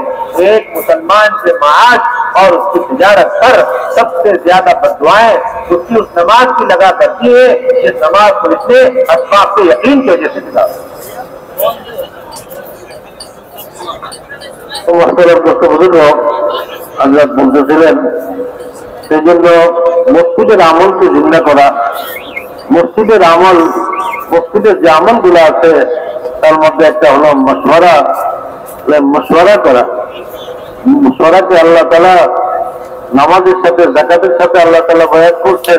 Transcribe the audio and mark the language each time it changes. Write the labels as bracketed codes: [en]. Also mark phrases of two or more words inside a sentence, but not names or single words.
[ur] ایک مسلمان سے معاش اور اس کی تجارت پر سب سے زیادہ بددعائیں اس کی اس نماز کی لگا کرتی ہے جس نماز کو اس نے اسباب کے یقین کی وجہ سے بگاڑا. [bn] حضرت বলতেছিলেন সেই জন্য মসজিদের আমলকে জিজ্ঞাসা করা মসজিদের আমল মসজিদের যে আমলগুলো আছে তার মধ্যে একটা হলো মশওয়ারা করা. মশওয়ারাকে আল্লাহ তাআলা নামাজের সাথে যাকাতের সাথে আল্লাহ তাআলা বয়ান করছেন.